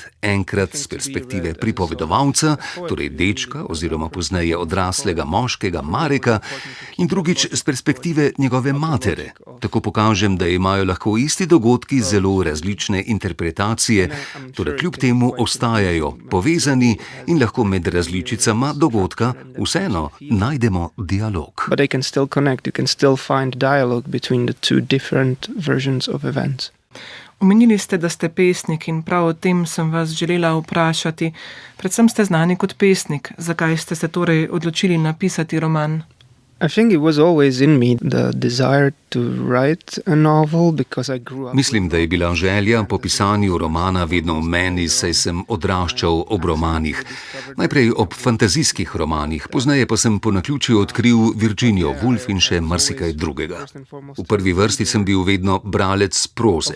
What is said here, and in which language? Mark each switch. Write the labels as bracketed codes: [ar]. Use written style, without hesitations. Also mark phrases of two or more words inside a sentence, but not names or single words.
[sl] Enkrat z perspektive pripovedovalca, torej dečka oziroma pozneje odraslega moškega Mareka, in drugič z perspektive njegove matere. Tako pokažem, da imajo lahko isti dogodki zelo različne interpretacije, torej kljub temu ostajajo povezani in lahko med različicama dogodka vseeno najdemo dialog. [en] but they can still connect, you can still find dialogue between the two different versions of events. [sl] Omenili ste, da ste pesnik in prav o tem sem vas želela vprašati. Predvsem ste znani kot pesnik. Zakaj ste se torej odločili napisati roman? [en] I think it was always in me, the desire to write a novel, because I grew up. [sl] Mislim, da je bila želja po pisanju romana vedno v meni, saj sem odraščal ob romanih. Najprej ob fantazijskih romanih, pozneje pa sem po naključju odkril Virginijo Woolf in še marsikaj drugega. V prvi vrsti sem bil vedno bralec proze.